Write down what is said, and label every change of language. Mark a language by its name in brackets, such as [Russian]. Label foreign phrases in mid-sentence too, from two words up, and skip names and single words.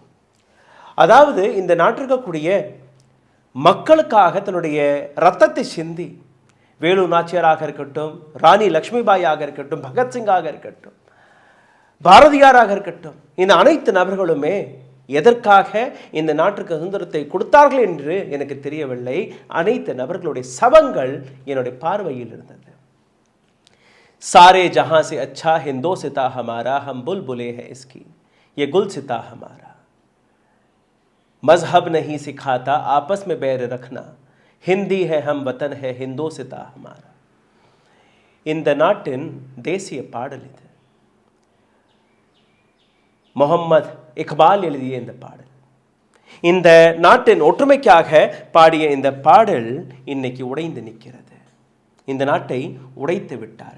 [Tamil] அதாவது இந்த நாட்டிற்கக்கூடிய மக்களுக்காக தன்னுடைய ரத்தத்தை சிந்தி வேலு நாச்சியாராக இருக்கட்டும், ராணி லக்ஷ்மிபாயாக இருக்கட்டும், பகத்சிங்காக இருக்கட்டும், பாரதியாராக இருக்கட்டும், இந்த அனைத்து நபர்களுமே எதற்காக இந்த நாட்டிற்கு சுதந்திரத்தை கொடுத்தார்கள் என்று எனக்கு தெரியவில்லை. அனைத்து நபர்களுடைய சவங்கள் என்னுடைய பார்வையில் இருந்தது. [Hindi] सारे जहाँ से अच्छा हिंदोसिता हमारा, हम बुलबुले हैं इसकी, ये गुलसिता हमारा, मजहब नहीं सिखाता आपस में बैर रखना, हिंदी है हम वतन है हिंदोसिता हमारा. [Tamil] இந்த நாட்டின் தேசிய பாடல் இது. முகமது இக்பால் எழுதிய இந்த பாடல், இந்த நாட்டின் ஒற்றுமைக்காக பாடிய இந்த பாடல் இன்னைக்கு உடைந்து நிற்கிறது. இந்த நாட்டை உடைத்து விட்டார்கள்.